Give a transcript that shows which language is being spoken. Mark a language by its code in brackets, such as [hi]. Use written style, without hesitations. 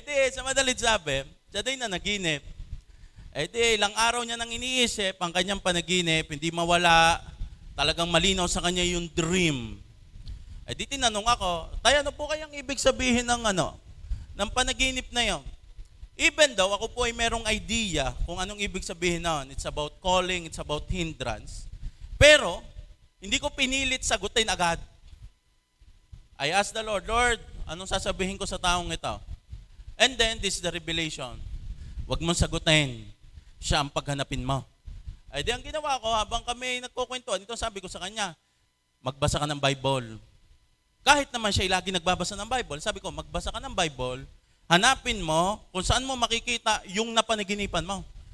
[tl] Sa madalit sabi, siya din na naginip. Ilang araw niya nang iniisip, ang kanyang panaginip, hindi mawala, talagang malinaw sa kanya yung dream. Di tinanong ako, Tay, ano po kayang ibig sabihin ng panaginip na yon? Even though ako po ay merong idea kung anong ibig sabihin nun. [en] It's about calling, it's about hindrance. [tl] Pero, hindi ko pinilit sagutin agad. I asked the Lord, Lord, anong sasabihin ko sa taong ito? [en] And then, this is the revelation. [tl] Huwag mong sagutin. Siya ang paghanapin mo. Di ang ginawa ko, habang kami nagkukwentuhan, ito sabi ko sa kanya, magbasa ka ng Bible. Kahit naman siya lagi nagbabasa ng Bible, sabi ko, magbasa ka ng Bible, hanapin mo kung saan mo makikita yung napanaginipan mo.